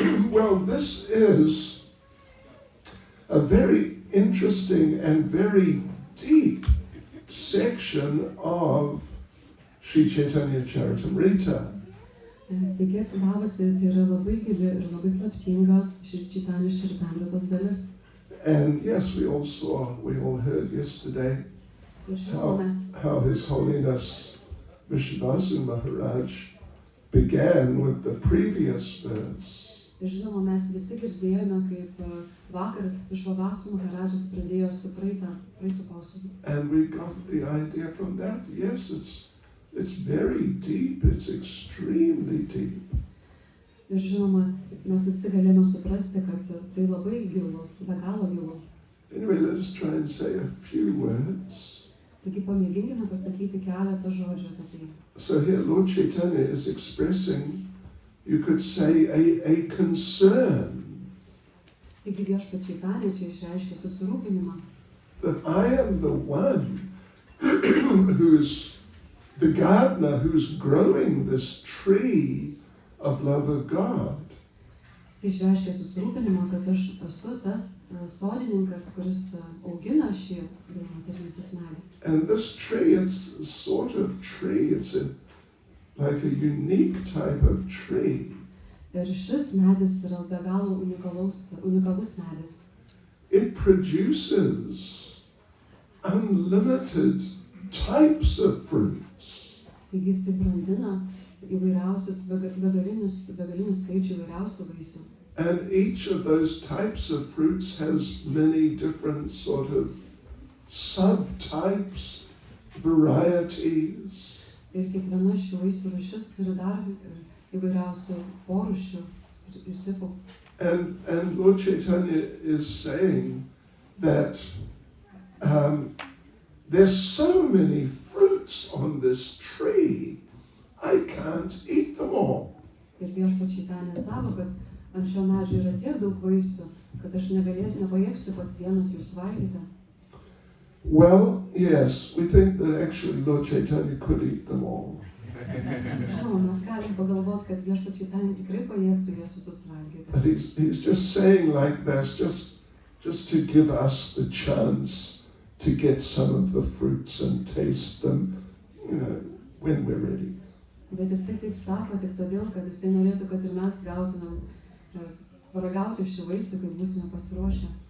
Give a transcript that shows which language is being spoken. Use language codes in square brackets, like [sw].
[en] Well, this is a very interesting and very deep section of Sri Chaitanya Charitamrita. [lt] Taigi atsidavusi, tai yra labai gili ir labai slaptinga Šri Čaitanijos Čaritamritos dalis. [en] And yes, we all heard yesterday how His Holiness Vishvasu Maharaj began with the previous verse. [lt] Ir žinoma, mes visi girdėjome, kaip vakar Vishvasu Maharadžas pradėjo su praeitų posūdį. [en] And we got the idea from that. Yes, it's very deep, it's extremely deep. [lt] Ir žinoma, mes visi galėjome suprasti, kad tai labai gilu, be galo gilu. [en] Anyway, let us try and say a few words. [lt] Taigi pamėginkime pasakyti keletą žodžių apie tai. [en] So here Lord Chaitanya is expressing, you could say, a concern. [lt] Taigi Viešpats Čaitanija čia išreiškia susirūpinimą. [en] That I am the one who's the gardener who's growing this tree of love of God. [lt] Jis išreiškia susirūpinimą, kad aš esu tas sodininkas, kuris augina šį atsidavimo tarnystės medį. [en] And this tree, it's a sort of tree, like a unique type of tree. [lt] Ir šis medis yra be galo unikalus medis. [en] It produces unlimited types of fruits. [lt] Taigi jis brandina įvairiausius begalinius skaičių įvairiausių vaisių. [en] And each of those types of fruits has many different sort of subtypes, varieties. [lt] Ir kiekviena šių vaisių rūšis turi dar įvairiausių porūšių ir tipų. [en] And Lord Chaitanya is saying that there's so many fruits on this tree, I can't eat them all. [lt] Ir Viešpats Čaitanija sako, kad ant šio medžio yra tiek daug vaisių, kad aš nepajėgsiu pats vienas jų suvalgyti. [en] Well, yes, we think that actually Lord Chaitanya could eat them all. [lt] Žinoma, mes galim pagalvoti, kad Viešpats Čaitanija tikrai pajėgtų juos visus suvalgyti. [en] But he's just saying like this, just to give us the chance to get some of the fruits and taste them, when we're ready. [lt] Bet jisai taip sako tik todėl, kad jisai norėtų, kad ir mes gautumėm paragauti šių vaisių, kai būsime pasiruošę.